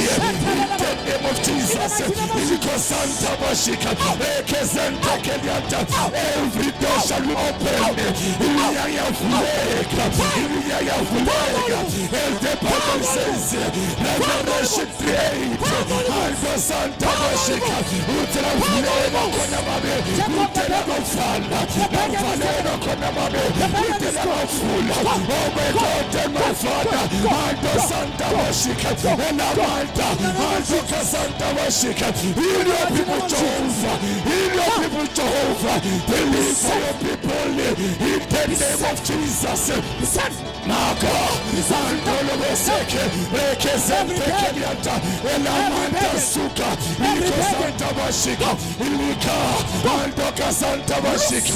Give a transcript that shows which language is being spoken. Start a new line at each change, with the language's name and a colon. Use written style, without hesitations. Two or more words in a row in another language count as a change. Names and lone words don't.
English: In the name of Jesus. Rika Santa Bashika Santa Kelianta. Every door shall be open. As the Bible says, Revelation 3:8. Alpha Santa Bashika Utera Fuleno Konamabe Utera Mafala Navaleno Konamabe Utera Mafula. Oh my God and my Father Alpha Santa Bashika Elamanta Alpha Santa Bashika. Heal your people Jehovah. Heal your people Jehovah. Deliver your people in the name of Jesus. Naka Santolo Beseke Reke Sente Kelianta Elamanta Suka Iko Santa Bashika Ilika Andoka Santa Bashika